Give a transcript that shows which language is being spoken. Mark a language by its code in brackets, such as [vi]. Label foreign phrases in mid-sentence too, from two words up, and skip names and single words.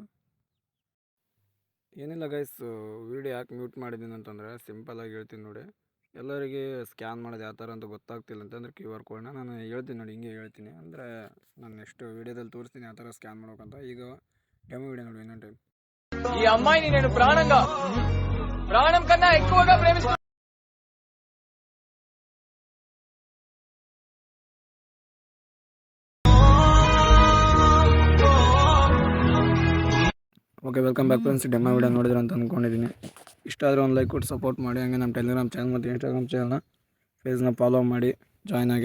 [kn] ಏನಿಲ್ಲ ಗೈಸ್, ವೀಡಿಯೋ ಯಾಕೆ ಮ್ಯೂಟ್ ಮಾಡಿದ್ದೀನಿ ಅಂತಂದರೆ ಸಿಂಪಲಾಗಿ ಹೇಳ್ತೀನಿ ನೋಡಿ. ಎಲ್ಲರಿಗೆ ಸ್ಕ್ಯಾನ್ ಮಾಡೋದು ಯಾವ ಥರ ಅಂತ ಗೊತ್ತಾಗ್ತಿಲ್ಲ ಅಂತಂದರೆ QR ಕೋಡ್ನ ನಾನು ಹೇಳ್ತೀನಿ ನೋಡಿ. ಹಿಂಗೆ ಹೇಳ್ತೀನಿ ಅಂದರೆ ನಾನು ನೆಕ್ಸ್ಟ್ ವೀಡಿಯೋದಲ್ಲಿ ತೋರಿಸ್ತೀನಿ ಯಾವ ಥರ ಸ್ಕ್ಯಾನ್ ಮಾಡೋಕ್ಕಂತ. ಈಗ [en] demo video [kn] ನೋಡಿ ಇನ್ನೊಂದು ಟೈಮ್. [te] ఈ అమ్మాయిని నేను ప్రాణం కన్నా ఎక్కువగా ప్రేమిస్తున్నాను. [en] Okay, welcome back friends. demo video [kn] ನೋಡಿದ್ರೆ ಅಂತ ಅಂದ್ಕೊಂಡಿದ್ದೀನಿ. ಇಷ್ಟ ಆದರೆ ಒಂದು ಲೈಕ್ ಕೊಟ್ಟು ಸಪೋರ್ಟ್ ಮಾಡಿ. ಹಂಗೆ ನಮ್ಮ ಟೆಲಿಗ್ರಾಮ್ ಚಾನಲ್ ಮತ್ತು ಇನ್ಸ್ಟಾಗ್ರಾಮ್ ಚಾನಲ್ನ ಫೇಸ್ನ ಫಾಲೋ ಮಾಡಿ ಜಾಯ್ನ್ ಆಗಿ.